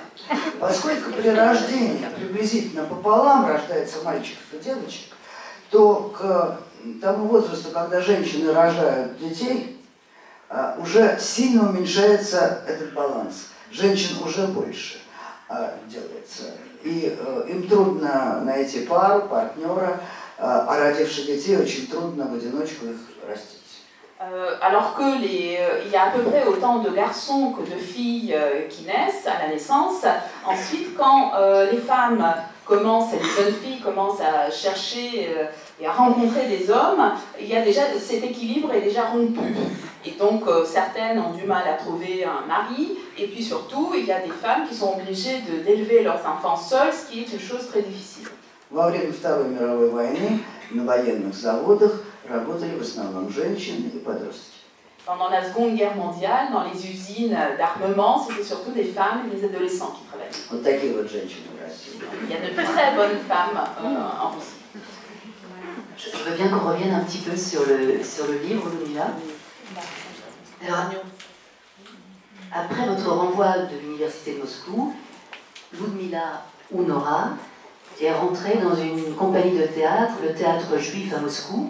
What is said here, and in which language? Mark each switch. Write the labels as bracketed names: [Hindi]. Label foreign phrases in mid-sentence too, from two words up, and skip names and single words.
[Russian] Поскольку при рождении приблизительно пополам рождается мальчиков и девочек, то к тому возрасту, когда женщины рожают детей, уже сильно уменьшается этот баланс. Женщин уже больше делается. И им трудно найти пару, партнера, а родивших детей очень трудно в одиночку их растить. [French] Alors qu'il y a à peu près autant de garçons que de filles qui naissent à la naissance. Ensuite, quand les femmes commencent, les jeunes filles commencent à chercher et à rencontrer des hommes, il y a déjà, cet équilibre est déjà rompu. Et donc certaines ont du mal à trouver un mari, et puis surtout, il y a des femmes qui sont obligées d'élever leurs enfants seules, ce qui est une chose très difficile. [Russian] Во время Второй мировой войны на военных заводах работали в основном женщины и подростки. [French] Pendant la Seconde Guerre mondiale, dans les usines d'armement, c'était surtout des femmes et des adolescents qui travaillaient. [Russian] Вот такие вот женщины в России. [French] Il y a de très bonnes femmes en Russie. Je veux bien qu'on revienne un petit peu sur le livre, Ludmila. Alors, après votre renvoi de l'université de Moscou, Ludmila ou Nora est rentrée dans une compagnie de théâtre, le théâtre juif à Moscou.